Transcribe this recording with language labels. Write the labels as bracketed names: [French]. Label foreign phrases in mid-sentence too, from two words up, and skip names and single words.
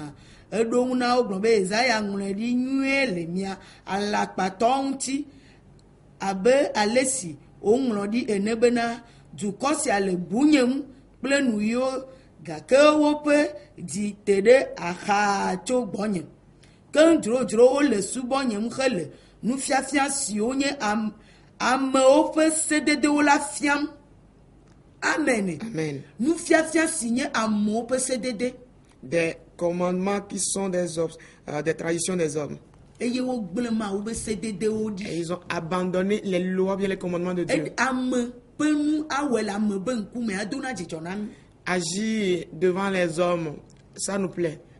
[Ewe] Eɖo ŋu na wo gblɔ be Yesaya ŋlɔe ɖi nyuie le mia alakpatɔwo ŋuti abe ale si woŋlɔ ɖi ene bena dukɔ sia le bunye ŋu kple nu yiwo gake woƒe dzi te ɖe axa tso gbɔnye. Ke dzrodzrowo le subɔnyem hele nufiafia siwo nye amewo ƒe sededewo la fiam. Amen. Amen. Nufiafia si nye amewo ƒe sedede. [French] Des commandements qui sont des traditions des hommes. Et ils ont abandonné les lois bien les commandements de Dieu. Agir devant les hommes, ça nous plaît.